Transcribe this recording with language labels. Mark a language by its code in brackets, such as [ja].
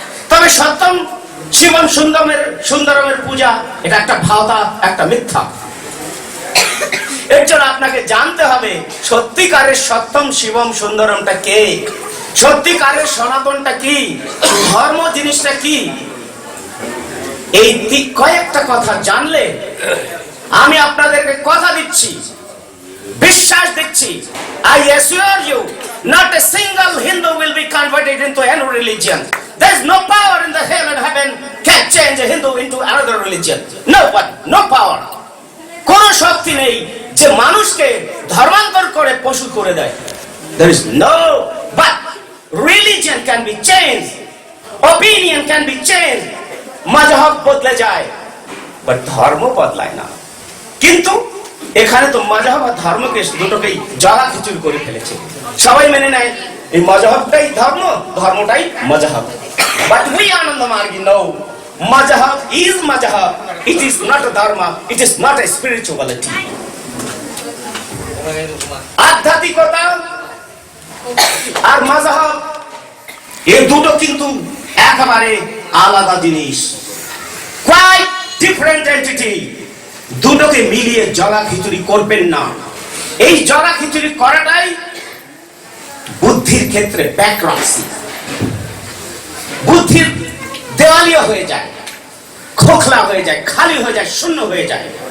[bn] তবে সত্যম শিবম সুন্দরমের পূজা এটা একটা ভাওতা, একটা মিথ্যা। এর জন্য আপনাকে জানতে হবে সত্যিকারের সত্যম শিবম সুন্দরমটা কে, সত্যিকারের সনাতনটা কি, ধর্ম জিনিসটা কি। এই কয়েকটা কথা জানলে আমি আপনাদেরকে কথা দিচ্ছি, বিশ্বাস দিচ্ছি, [en] I assure you, not a single Hindu will be converted into any religion. There is no power in the hell and heaven can change Hindu into another religion. No one, no power. [bn] কোন শক্তি নেই যে মানুষকে ধর্মান্তর করে পশু করে দেয়। [en] There is no, but religion can be changed, opinion can be changed, [bn] মাযহাব বদলে যায়, [en] but [bn] ধর্ম বদলায় না। কিন্তু এখানে তো মাযহাব আর ধর্মকে দুটোকেই জ্বালা খিচুড়ি করে ফেলেছে। সবাই মেনে নেয় এই মাযহাবটাই ধর্ম, ধর্মটাই মাযহাব। [en] But we Ananda Margi know Mazhab is Mazhab. It is not a dharma. It is not a spirituality. [bn] আধ্যাত্মিকতা আর মাযহাব এই দুটো কিন্তু একেবারে আলাদা জিনিস, [en] quite different entity. [bn] দুটোকে মিলিয়ে জলা খিচুড়ি করবেন না। এই জলা খিচুড়ি করাটাই বুদ্ধির ক্ষেত্রে ব্যাকরক্সি, বুদ্ধির দেওয়ালিয়া হয়ে যায়, খোখলা হয়ে যায়, খালি হয়ে যায়, শূন্য হয়ে যায়।